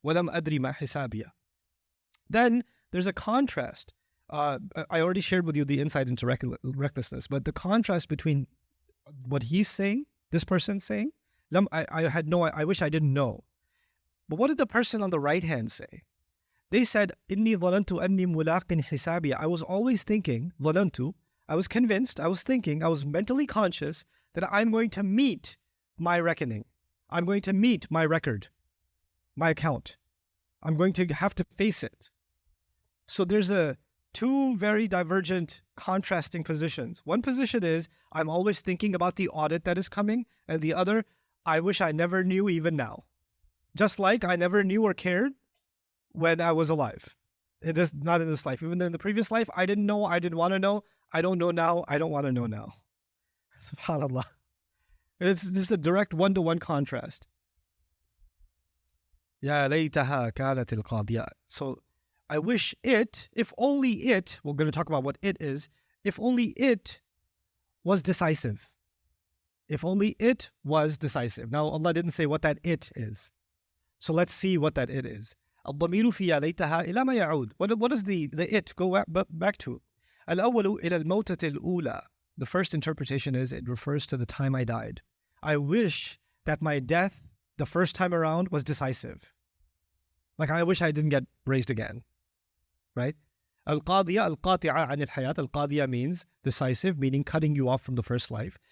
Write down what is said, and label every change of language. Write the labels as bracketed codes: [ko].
[ar] وَلَمْ أَدْرِ مَا حِسَابِيَهْ. [en] Then there's a contrast. I already shared with you the insight into recklessness, but the contrast between what he's saying, this person's saying, I wish I didn't know. But what did the person on the right hand say? They said, [ar] إِنِّي ظَنَنْتُ أَنِّي مُلَاقٍ حِسَابِيَ. [en] I was always thinking, ظَنَنْتُ, I was convinced, I was thinking, I was mentally conscious that I'm going to meet my reckoning. I'm going to meet my record, my account. I'm going to have to face it. So there's two very divergent, contrasting positions. One position is, I'm always thinking about the audit that is coming, and the other, I wish I never knew even now. Just like I never knew or cared when I was alive. It is not in this life. Even in the previous life, I didn't know, I didn't want to know. I don't know now, I don't want to know now. SubhanAllah. This is a direct one-to-one contrast. Ya laytaha kanat al-qadiyah. So I wish it, if only it, we're going to talk about what it is, if only it was decisive. If only it was decisive. Now Allah didn't say what that it is. So let's see what that it is. [ar] الضمير في يا ليتها إلى ما يعود. [en] What does the it go back to? [ar] الأول إلى الموتة الأولى. [en] The first interpretation is it refers to the time I died. I wish that my death the first time around was decisive. Like I wish I didn't get raised again, right? Al-Qadiya, Al-Qati'a an al-Hayat. Al-Qadiya means decisive, meaning cutting you off from the first life.